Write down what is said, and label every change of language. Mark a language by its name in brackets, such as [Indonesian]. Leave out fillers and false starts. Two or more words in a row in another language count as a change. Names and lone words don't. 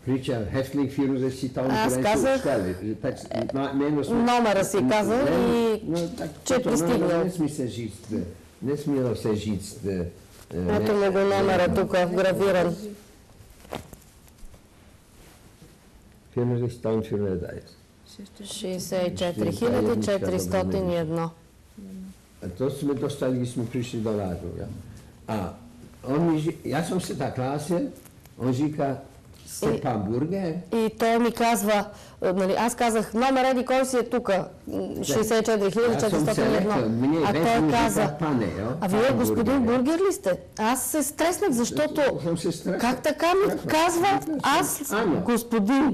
[Bulgarian] Аз казах, номера си казал и че е пристигнал. Не смело се жиц. Ето му го номера тук, гравиран. Фирмер Штурманфюрер да е. 64 401. [Czech] To sme dostali, když jsme přišli do Rážova. A já jsem se tak hlásil, on říká, Степан Бургер. [Bulgarian] И той ми казва, нали, аз казах, номер еди кой си е тук, 64401. А той каза, а вие господин Бургер ли сте? Аз се стреснах, защото как така ми казва аз господин?